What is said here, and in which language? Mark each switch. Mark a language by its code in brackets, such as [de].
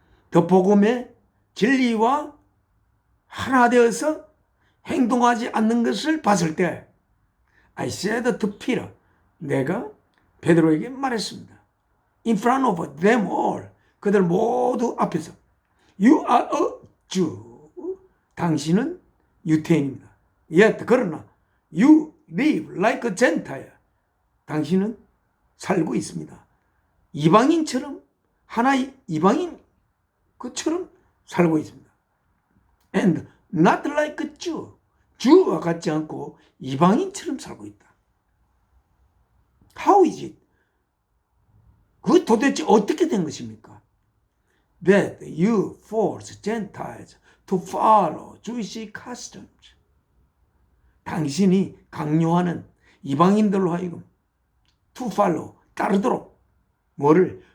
[ko] 그 복음의 진리와 하나 되어서 행동하지 않는 것을 봤을 때 [en] I said to Peter, [ko] 내가 베드로에게 말했습니다. [en] In front of them all, [ko] 그들 모두 앞에서 [en] You are a Jew, [ko] 당신은 유태인입니다. [en] Yet, [ko] 그러나 [en] You live like a Gentile, [ko] 당신은 살고 있습니다. 이방인처럼, 하나의 이방인 그처럼 살고 있습니다. [en] And not like a Jew, [ko] 주와 같지 않고 이방인처럼 살고 있다. [en] How is it? [ko] 그 도대체 어떻게 된 것입니까? [en] That you force Gentiles to follow Jewish customs. [ko] 당신이 강요하는 이방인들로 하여금 [en] to follow, [ko] 따르도록 뭐를?